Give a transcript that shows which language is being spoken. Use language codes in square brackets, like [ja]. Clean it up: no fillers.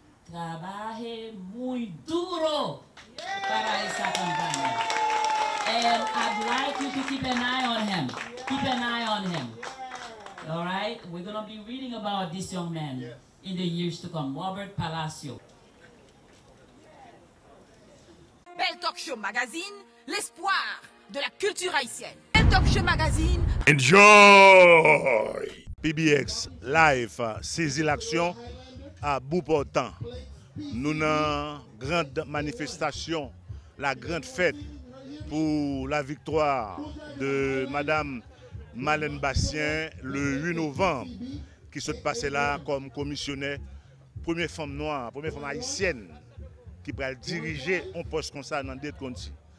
[es] Trabaje muy duro para esa campaña. [en] And I'd like you to keep an eye on him. Keep an eye on him. All right? We're going to be reading about this young man in the years to come. Robert Palacio. [fr] Belle Talk Show Magazine, l'espoir de la culture haïtienne. Belle Talk Show Magazine. [en] Enjoy! [fr] PBX Live saisit l'action à bout portant. Nous avons une grande manifestation, la grande fête pour la victoire de Madame Marleine Bastien le 8 novembre, qui se passait là comme commissionnaire, première femme noire, première femme haïtienne qui va diriger un poste comme ça dans des contis.